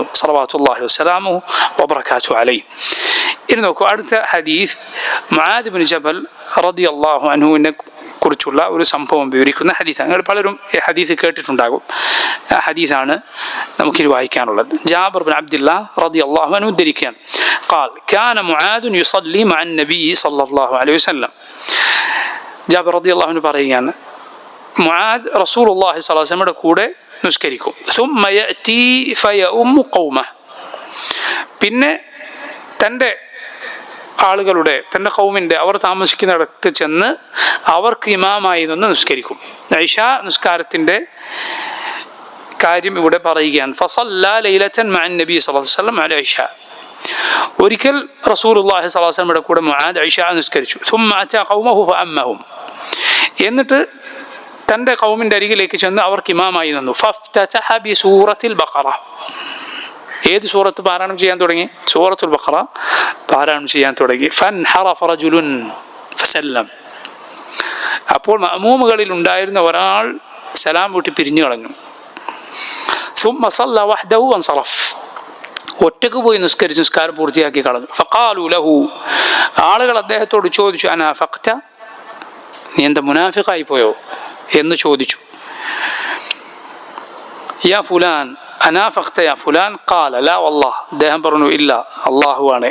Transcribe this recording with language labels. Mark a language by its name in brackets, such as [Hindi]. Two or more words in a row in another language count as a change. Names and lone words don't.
[Arabic] صلى الله وسلامه وبركاته عليه. [Malayalam] ഇനി നോക്കൂ, അടുത്ത ഹദീസ് മുആദ് ഇബ്നു ജബൽ [Arabic] رضي الله عنه [Malayalam] കുറിച്ചുള്ള ഒരു സംഭവം വിവരിക്കുന്ന ഹദീസാണ്. നിങ്ങൾ പലരും ഈ ഹദീസ് കേട്ടിട്ടുണ്ടാകും. ആ ഹദീസാണ് നമുക്കിത് വായിക്കാനുള്ളത്. ജാബിർ ബിൻ അബ്ദുല്ലാഹ് [Arabic] رضي الله عنه [Malayalam] ഉദ്ധരിക്കുകയാണ്, [Arabic] قال كان معاذ يصلي مع النبي صلى الله عليه وسلم. [Malayalam] ജാബിർ [Arabic] رضي الله عنه [Malayalam] പറയുകയാണ്, മുആദ് [Arabic] رسول الله صلى الله عليه وسلم [Malayalam] കൂടെ നിസ്കരിക്കും. [Arabic] ثم يأتي فيؤم قومه, [Malayalam] പിന്നെ തൻ്റെ ആളുകളുടെ, തൻ്റെ ഖൗമിൻ്റെ, അവർ താമസിക്കുന്നിടത്ത് ചെന്ന് അവർക്ക് ഇമാമായി നിന്ന് നിസ്കരിക്കും. ഇശാ നിസ്കാരത്തിൻ്റെ കാര്യം ഇവിടെ പറയുകയാണ്. [Arabic] فصلى ليلة مع النبي صلى الله عليه وسلم على العشاء. [Malayalam] ഒരിക്കൽ [Arabic] رسول الله صلى الله عليه وسلم [Malayalam] കൂടെ മുആദ് ഇശാ നിസ്കരിച്ചു. [Arabic] ثم أتى قومه فأمهم, [Malayalam] എന്നിട്ട് തൻ്റെ ഖൗമിൻ്റെ അരികിലേക്ക് ചെന്ന് അവർക്ക് ഇമാമായി നിന്നു. [Arabic] فافتتح بسورة البقرة, [Malayalam] ഏത് സൂറത്ത് പാരായണം ചെയ്യാൻ തുടങ്ങി? സൂറത്തുൽ ബഖറ പാരായണം ചെയ്യാൻ തുടങ്ങി. [Arabic] فانحرف رجل فسلم, [Malayalam] അപ്പോൾ മഅ്മൂമുകളിൽ ഉണ്ടായിരുന്ന ഒരാൾ സലാം വീട്ടി പിരിഞ്ഞു കളഞ്ഞു. [Arabic] ثم صلى وحده وانصرف, [Malayalam] ഒറ്റക്ക് പോയി നിസ്കരിച്ച് നിസ്കാരം പൂർത്തിയാക്കി കളഞ്ഞു. [Arabic] فقالوا له, [Malayalam] ആളുകൾ അദ്ദേഹത്തോട് ചോദിച്ചു, അനാഫഖ്ത, നീ എന്താ മുനാഫിഖായി പോയോ എന്ന് ചോദിച്ചു. [Arabic] يا فلان أنافقت يا فلان، قال لا والله, [Malayalam] അദ്ദേഹം പറഞ്ഞു ഇല്ല, അള്ളാഹുവാണ്.